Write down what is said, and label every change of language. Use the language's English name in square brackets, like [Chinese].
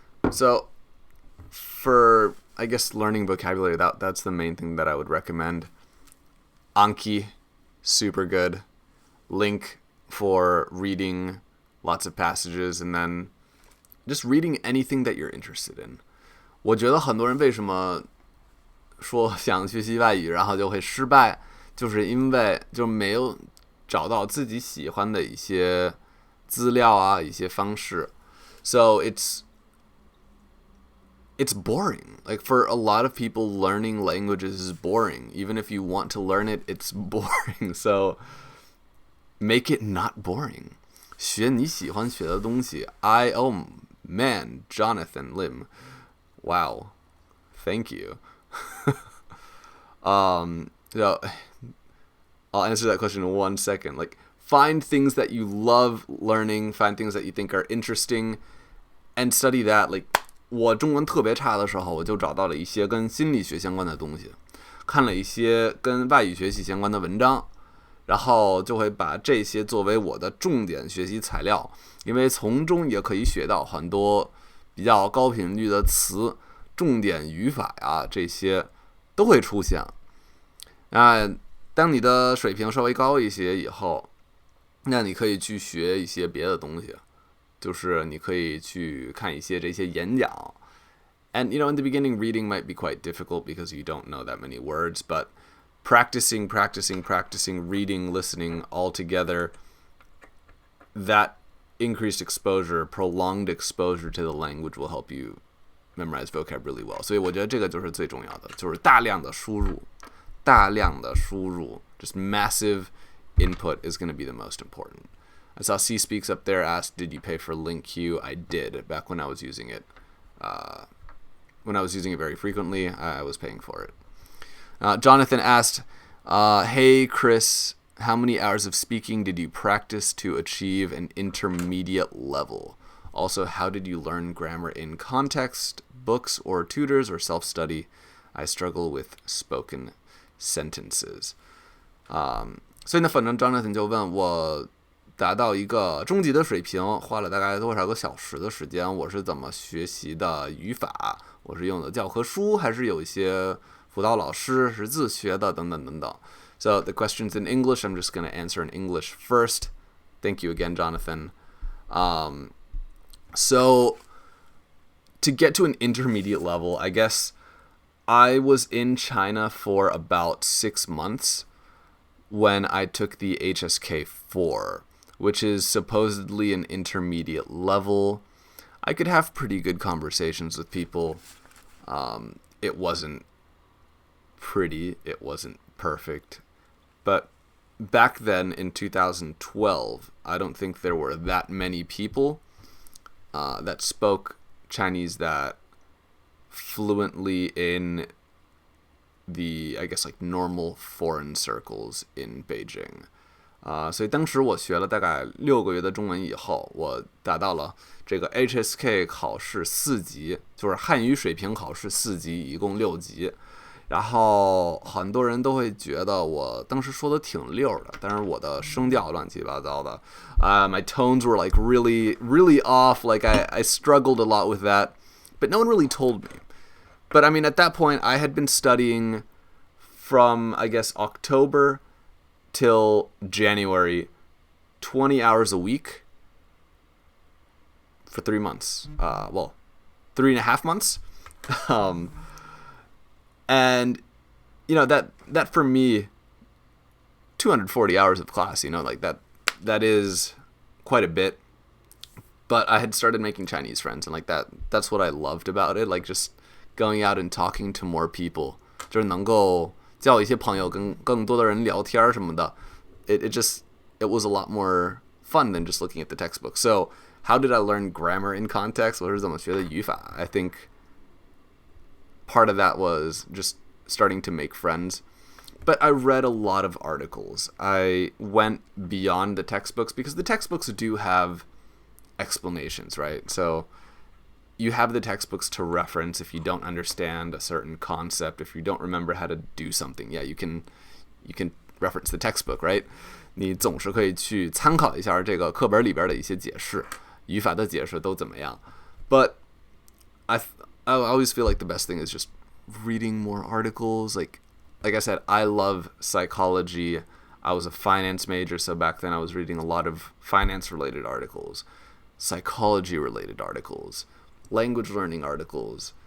[English] So, for, I guess, learning vocabulary, that's the main thing that I would recommend. Anki, super good. Link for reading lots of passages, and then just reading anything that you're interested in. [Chinese] 我觉得很多人为什么说想学习外语，然后就会失败，就是因为就没有找到自己喜欢的一些资料啊，一些方式。 [English] So it's boring. Like for a lot of people, learning languages is boring. Even if you want to learn it, it's boring. So make it not boring. [Chinese] 学你喜欢学的东西。 [English] Oh man, Jonathan Lim. Wow. Thank you. So I'll answer that question in 1 second. Like, find things that you love learning, find things that you think are interesting, and study that. [Chinese] Like, 我中文特别差的时候，我就找到了一些跟心理学相关的东西，看了一些跟外语学习相关的文章，然后就会把这些作为我的重点学习材料，因为从中也可以学到很多比较高频率的词，重点语法呀，这些都会出现。那当你的水平稍微高一些以后，那你可以去学一些别的东西，就是你可以去看一些这些演讲。 [English] And you know, in the beginning, reading might be quite difficult because you don't know that many words, but practicing, reading, listening all together, that increased exposure, prolonged exposure to the language will help you memorize vocab really well. [Chinese] 所以我觉得这个就是最重要的，就是大量的输入。 [English] Just massive input is going to be the most important. I saw C Speaks up there asked, did you pay for LinkQ? I did, back when I was using it. When I was using it very frequently, I was paying for it. Jonathan asked, hey Chris, how many hours of speaking did you practice to achieve an intermediate level? Also, how did you learn grammar in context, books or tutors or self-study? I struggle with spoken sentences. [Chinese] 所以呢，反正 Jonathan 就问我达到一个中级的水平花了大概多少个小时的时间，我是怎么学习的语法，我是用的教科书还是有一些辅导老师是自学的等等等等。 [English] So the question's in English. I'm just going to answer in English first. Thank you again, Jonathan. So to get to an intermediate level, I guess I was in China for about 6 months when I took the HSK4, which is supposedly an intermediate level. I could have pretty good conversations with people. It wasn't pretty, it wasn't perfect. But back then in 2012, I don't think there were that many people that spoke Chinese that fluently in the, I guess, like normal foreign circles in Beijing. [Chinese] 所以当时我学了大概6个月的中文以后，我达到了这个 HSK 考试4级，就是汉语水平考试4级，一共6级。然后很多人都会觉得我当时说的挺溜的，但是我的声调乱七八糟的。 [English] My tones were like really, really off. Like I struggled a lot with that, but no one really told me. But I mean, at that point, I had been studying from, I guess, October till January, 20 hours a week for 3 months. 3.5 months. And, you know, that for me, 240 hours of class, you know, like that is quite a bit. But I had started making Chinese friends, and like that's what I loved about it. Like just going out and talking to more people, [Chinese] 就是能够交一些朋友，跟更多的人聊天什么的。 [English] It was a lot more fun than just looking at the textbook. So how did I learn grammar in context? [Chinese] 我是怎么学的语法？ [English] I think part of that was just starting to make friends. But I read a lot of articles. I went beyond the textbooks because the textbooks do have explanations, right? So you have the textbooks to reference if you don't understand a certain concept, if you don't remember how to do something. Yeah, you can reference the textbook, right? [Chinese] 你总是可以去参考一下这个课本里边的一些解释，语法的解释都怎么样。 [English] But I always feel like the best thing is just reading more articles. Like I said, I love psychology. I was a finance major, so back then I was reading a lot of finance-related articles, psychology-related articles, language learning articles,